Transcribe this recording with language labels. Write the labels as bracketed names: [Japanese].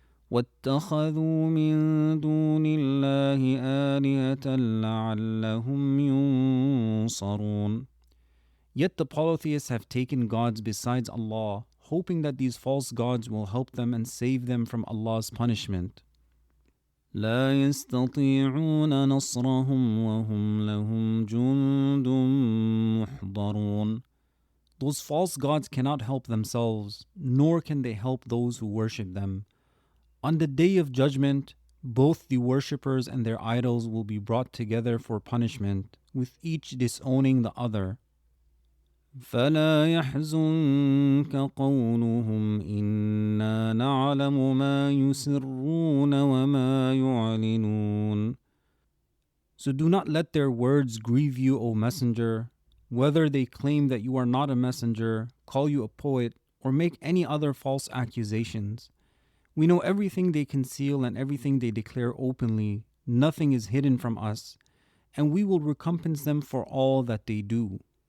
[Arabic] وَاتَّخَذُوا مِن دُونِ اللَّهِ آلِهَةً لَعَلَّهُمْ يُنصَرُونَ. [English] Yet the polytheists have taken gods besides Allah, hoping that these false gods will help them and save them from Allah's punishment. [Arabic] لا يستطيعون نصرهم وهم لهم جند محضرون. [English] Those false gods cannot help themselves, nor can they help those who worship them. On the day of judgment, both the worshippers and their idols will be brought together for punishment, with each disowning the other. [Arabic] فلا يحزنك قولهم إنا نعلم ما يسرون وما يعلنون. [English] So do not let their words grieve you, O Messenger, whether they claim that you are not a messenger, call you a poet, or make any other false accusations. We know everything they conceal and everything they declare openly. Nothing is hidden from us, and we will recompense them for all that they do.